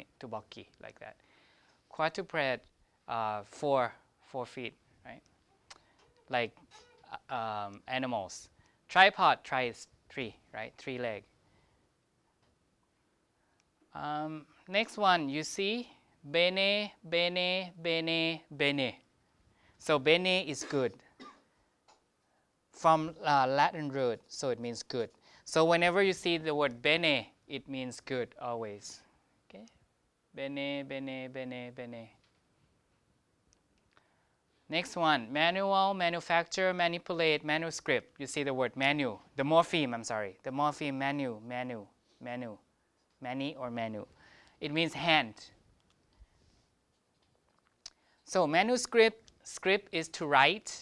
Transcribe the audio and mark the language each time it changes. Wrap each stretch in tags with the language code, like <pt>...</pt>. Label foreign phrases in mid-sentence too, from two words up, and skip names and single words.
<en>Tubaki, like that. Quadruped, 4 feet, right? Like animals. Tripod, is 3, right? 3 leg. Next one, you see, bene, bene, bene, bene. So bene is good. From Latin root, so it means good. So whenever you see the word bene, it means good always. Okay. bene, bene, bene, bene. Next one, manual, manufacture, manipulate, manuscript. You see the word manu, the morpheme, I'm sorry. The morpheme manu, manu, manu, mani or manu. It means hand. So manuscript, script is to write.</en>